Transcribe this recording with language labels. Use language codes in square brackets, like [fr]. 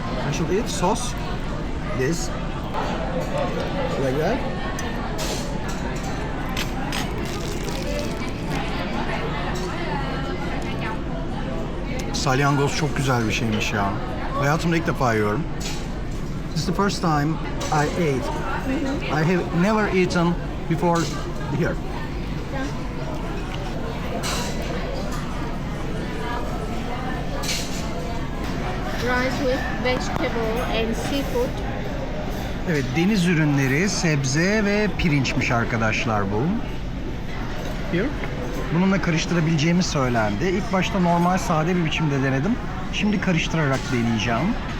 [en] I should eat sauce. This. Like that. [tr] Salyangoz çok güzel bir şeymiş ya. Hayatımda ilk defa yiyorum. [en] This is the first time I ate. I have never eaten before here. Rice with vegetable and seafood. [tr] Evet, deniz ürünleri, sebze ve pirinçmiş arkadaşlar bu. Here. Bununla karıştırabileceğimi söylendi. İlk başta normal sade bir biçimde denedim. Şimdi karıştırarak deneyeceğim.